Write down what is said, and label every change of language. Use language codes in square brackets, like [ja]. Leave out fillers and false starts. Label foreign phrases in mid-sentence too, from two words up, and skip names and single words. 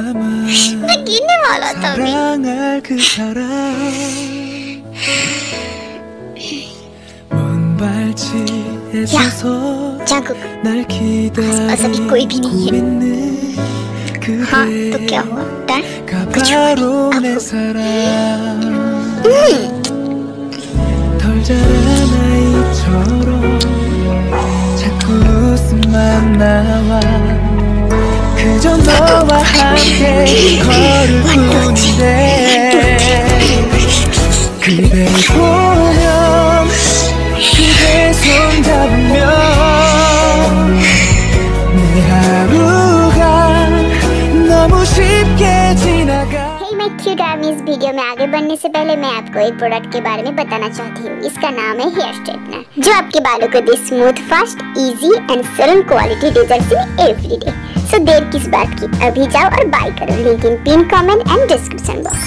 [hi] मैं गिरने वाला था अभी। जंगू, आसपास अभी कोई भी नहीं है। हाँ, तो क्या हुआ? कुछ हुआ [ko] 그저 너와 함께 걸을 뿐인데 그댈 보면 그대 손 잡으면 내 하루가 너무 쉽게 지나가। [hi] मैं क्यूट आर्मी इस वीडियो में आगे बढ़ने से पहले मैं आपको एक प्रोडक्ट के बारे में बताना चाहती हूँ। इसका नाम है [en] hair straightener, [hi] जो आपके बालों को दे [en] smooth, fast, easy and salon quality results in everyday. [hi] सो देर किस बात की, अभी जाओ और बाय करो। [en] link in pin comment and description box.